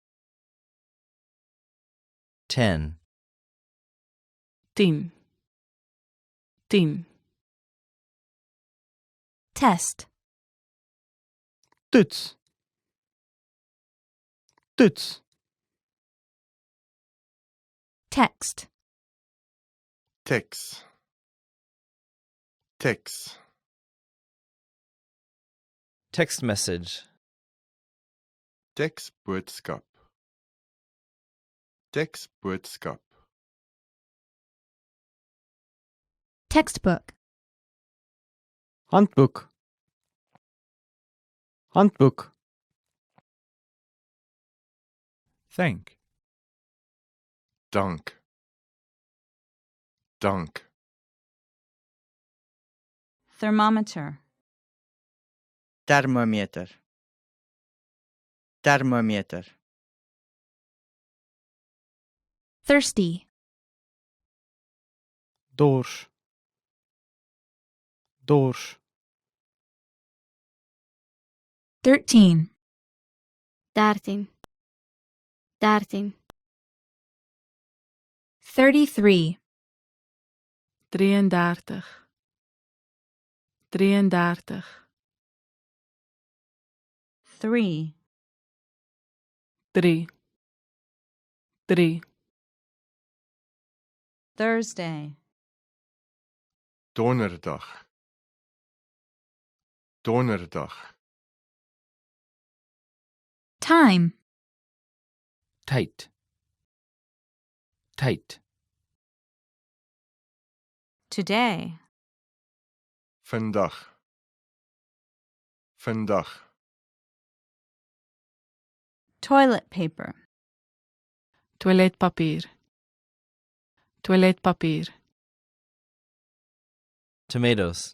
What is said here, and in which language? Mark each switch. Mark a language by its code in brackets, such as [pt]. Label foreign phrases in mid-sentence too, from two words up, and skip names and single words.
[en] 10. [af] 10. 10. [en] Test. [af] Toets. Toets. [en] Text. [af] Text. Text. [en] Text message. [af] Tekstboodskap. Tekstboodskap. [en] Textbook. [af] Handboek. Handboek. [en] Thank. [af] Dank. Dank. [en] Thermometer. [af] Thermometer. Thermometer. [en] Thirsty. [af] Dors. Dors. [en] 13. [af] 13. 13. [en] 33. [af] 33. 33. [en] 3. [af] 3. 3. [en] Thursday. [af] Donderdag. Donderdag. [en] Time. [af] Tight. Tight. [en] Today. [af] Vandag. Vandag. [en] Toilet paper. [af] Toiletpapier. Toiletpapier. [en] Tomatoes.